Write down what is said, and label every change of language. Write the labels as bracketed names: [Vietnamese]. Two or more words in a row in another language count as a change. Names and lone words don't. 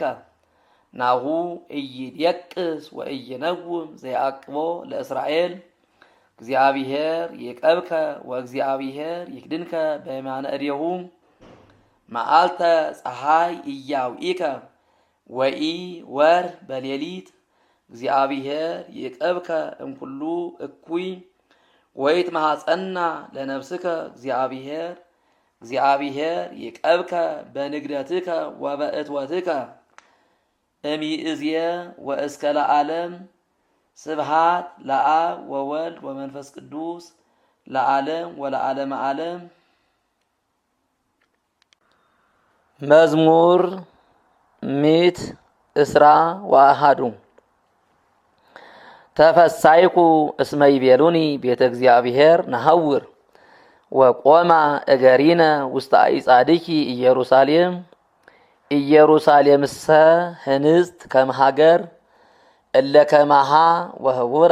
[Geez] ናሁ ኢይድየቅስ ወኢይነውም ዘየዐቅቦ ለእስራኤል እግዚአብሔር ይቀብከ ወእግዚአብሔር ይክድንከ በየማነ እዴሁ መዓልተ ፀሐይ ኢያውኢከ ወኢ ወርህ በሌሊት እግዚአብሔር ይቀብከ እምኩሉ እኩይ ወይትመሐፀና ለነፍስከ እግዚአብሔር ይቀብከ በንግደትከ ወበእትወትከ እምይእዝየ ወእስከ ለዓለም ስብሃት ለአብ ወወልድ ወመንፈስ ቅዱስ ለዓለም ወለዓለመ ዓለም። መዝሙር ምእት እስራ ወአሐዱ ተፈሳይኩ እስመ ይቤሉኒ ቤተ እግዚአብሔር ነሐውር ወቆማ እገሪነ ውስተ አዕጻድኪ ኢየሩሳሌም ኢየሩሳሌምሰ ህንጽት ከመ ሀገር እለ ከማሃ ወህቡረ